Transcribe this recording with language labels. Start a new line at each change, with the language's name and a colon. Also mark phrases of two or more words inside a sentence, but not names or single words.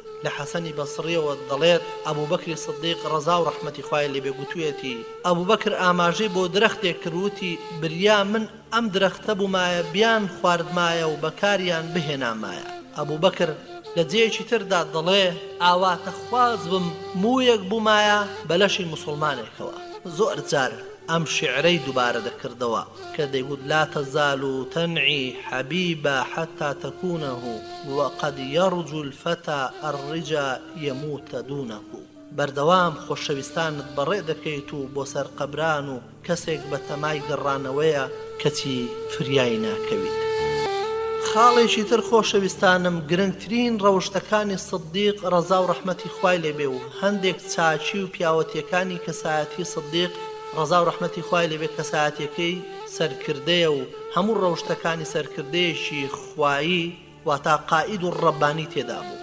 Central Kurdish: لە حەسەنی بەسڕیەوە دەڵێت ئەبوبەکری سدیق ڕەزا و ڕەحمەتی خوای لێبێ گوتوویەتی ئەبوبەکر ئاماژەی بۆ درەختێک کردوتی بریا من ئەم درەختە بوومایە بیان خواردمایە و بەکاریان بهێنامایە. ئەبوبەکر لە جێیەکی تردا دەڵێ ئاواتە خواز بم موویەک بوومایە بەلەشی موسڵمانێکەوە. زۆر جار ئەم شعرەی دووبارە دەکردەوە کە دەیگوت
Arabic: لا تەزال تەنعی حەبیبە حەتا تەکونەه وقد يرجو الفتى الرجا يموت دونه.
Central Kurdish: بەردەوام خۆشەویستانت بەڕێ دەکەیت و بۆ سەر قەبران و کەسێک بە تەمای گەڕانەوەیە کەچی فریای ناکەویت. خاڵێکی تر خۆشەویستانم گرنگترین ڕەوشتەکانی سدیق ڕەزا و ڕەحمەتی خوای لێبێ و هەندێک چاچی و پیاوەتیەکانی کەسایەتی سدیق ڕەزا و ڕەحمەتی خوای لێبێ کەسایەتیەکەی سەرکردەیە و هەموو ڕەوشتەکانی سەرکردەیەکی خوایی واتە قائید و ڕەبانی تێدا بوو.